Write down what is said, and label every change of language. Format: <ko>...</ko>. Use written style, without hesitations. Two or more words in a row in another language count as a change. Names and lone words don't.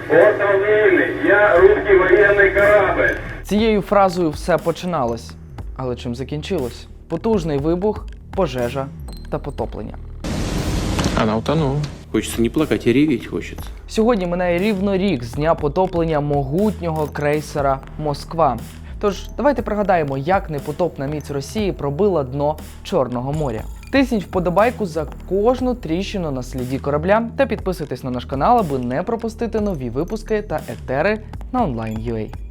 <ru>Остров вільний, я русский воєнний корабль.</ru> <uk>Цією фразою все починалось. Але чим закінчилось? Потужний вибух, пожежа та потоплення.</uk> <ru>Она утонула. Хочется не плакать, а реветь хочется.</ru> <uk>Сьогодні минає рівно рік з дня потоплення могутнього крейсера «Москва». Тож давайте пригадаємо, як непотопна міць Росії пробила дно Чорного моря. Тисніть вподобайку за кожну тріщину на сліді корабля та підписуйтесь на наш канал, аби не пропустити нові випуски та етери на Online.ua.</uk>